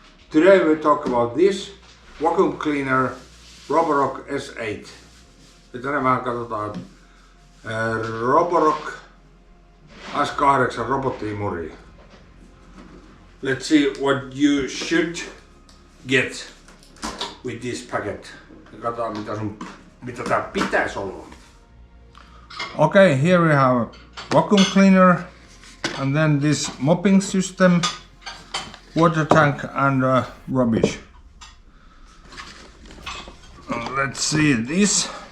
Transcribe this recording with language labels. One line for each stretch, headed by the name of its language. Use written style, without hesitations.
English: Today we talk about this vacuum cleaner Roborock S8.
Finnish: Ja tänään vähän katsotaan Roborock S8 robottiimuria.
English: Let's see what you should get with this packet.
Finnish: Ja katsotaan mitä tää pitäisi olla.
English: Okay, here we have vacuum cleaner and then this mopping system, water tank and rubbish. Let's see this.